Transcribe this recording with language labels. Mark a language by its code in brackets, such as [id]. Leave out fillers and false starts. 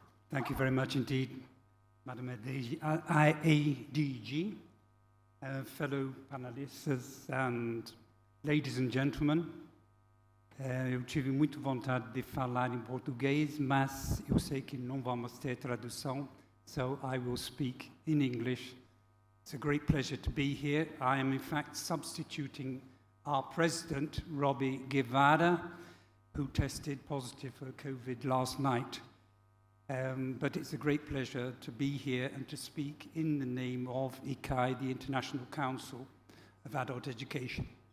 [en] Thank you very much indeed, Madam ADG, fellow panelists and ladies and gentlemen. [pt] Eu tive muito vontade de falar em português, mas eu sei que não vamos ter tradução, [en] so I will speak in English. It's a great pleasure to be here. I am in fact substituting our president, Robbie Guevara, who tested positive for COVID last night. But it's a great pleasure to be here and to speak in the name of ICAI, the International Council of Adult Education.